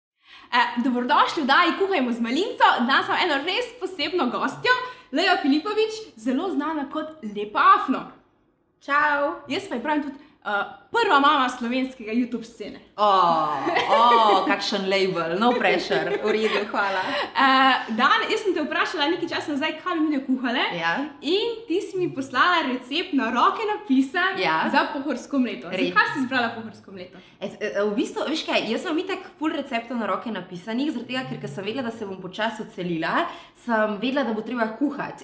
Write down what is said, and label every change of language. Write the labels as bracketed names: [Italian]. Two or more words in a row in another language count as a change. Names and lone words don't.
[Slovenian] Dobrodošli v oddaji Kuhajmo z Malinco. Danes imam eno res posebno gostjo, Lejo Filipovič, zelo znana kot Lepa Afno. Čau! Jaz pa ji pravim tudi prva mama slovenskega YouTube scene. Kakšen label, [English] no pressure, [Slovenian] v redu, hvala. Dan, jaz sem te vprašala nekaj časa nazaj, kaj bi mi kuhale. Ja. In ti si mi poslala recept na roke napisan za pohorsko mleto. Zakaj si izbrala pohorsko mleto? V bistvu, veš kaj, jaz sem itak ful receptov na roke napisanih, zaradi tega, ker sem vedela, da se bom počasi odselila, sem vedela, da bo treba kuhati.